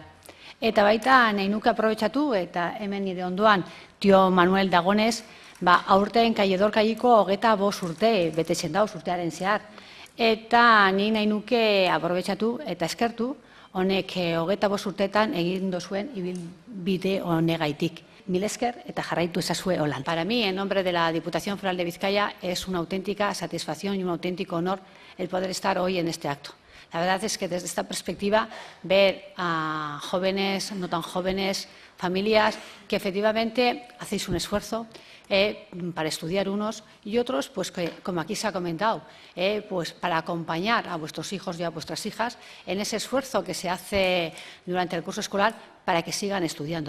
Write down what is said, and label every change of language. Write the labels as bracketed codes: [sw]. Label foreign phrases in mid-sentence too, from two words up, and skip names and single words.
[eu] Eta baita nahi nuke aprobetxatu eta hemen nire ondoan tio Manuel dagonez, aurten kaiedor kaieko 25 urte betetzen dauz urtearen zehar. Eta nahi nuke aprobetxatu eta eskertu honek 25 urteetan egin dozuen ibilbide honegaitik. Mil esker eta jarraitu ezazue holan. [es] Para mí, en nombre de la Diputación Foral de Vizcaya, es una auténtica satisfacción y un auténtico honor el poder estar hoy en este acto. La verdad es que desde esta perspectiva, ver a jóvenes, no tan jóvenes, familias que efectivamente hacéis un esfuerzo para estudiar unos y otros, pues que, como aquí se ha comentado, pues para acompañar a vuestros hijos y a vuestras hijas en ese esfuerzo que se hace durante el curso escolar para que sigan estudiando.